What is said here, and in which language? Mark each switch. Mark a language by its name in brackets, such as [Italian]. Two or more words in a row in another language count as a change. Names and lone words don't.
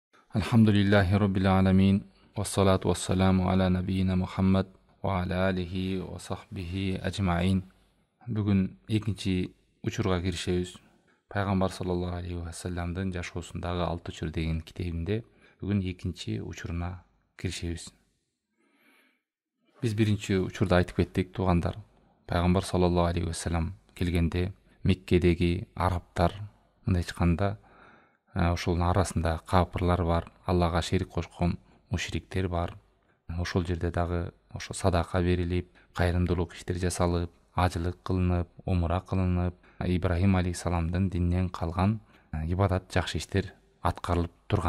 [Arabic] الحمد لله رب العالمين. والصلاة والسلام على نبينا محمد وعلى آله وصحبه أجمعين. [Kyrgyz] Бүгүн экинчи учурга киришебиз. Пайгамбар [Arabic] صلى الله عليه وسلم [Kyrgyz] жашоосундагы 6 учур деген китебинде бүгүн экинчи учуруна киришебиз. Биз биринчи учурда айтып кеттик, туугандар. Пайгамбар [Arabic] صلى الله عليه وسلم [Kyrgyz] келгенде Меккедеги арабтар мындай айтканда ошолдун арасында капырлар бар, Аллага шерик кошкон мушриктер бар. Ошол жерде дагы ошо садака берилип, кайрымдуулук иштер жасалып, ажылык кылынып, умра кылынып, Ибрахим алейхиссаламдын дининен калган ибадат жакшы иштер аткарылып турган.